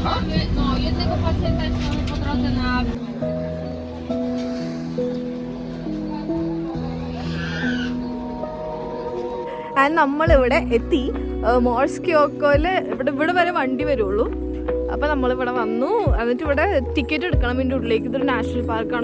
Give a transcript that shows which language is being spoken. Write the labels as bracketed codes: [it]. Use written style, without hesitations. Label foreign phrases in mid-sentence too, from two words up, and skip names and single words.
[it] No, io devo fare sempre il potrò tenere. [ml] ആൻഡ് നമ്മളിവിടെ എത്തി. മോൾസ് കിയോക്കോയിൽ ഇവിടെ വരെ വണ്ടി വരുള്ളൂ. അപ്പോൾ നമ്മളിവിടെ വന്നു. എന്നിട്ട് ഇവിടെ ടിക്കറ്റ് എടുക്കണം ഇതിൻ്റെ ഉള്ളിലേക്ക്. ഇതൊരു [en] national parkാണ്.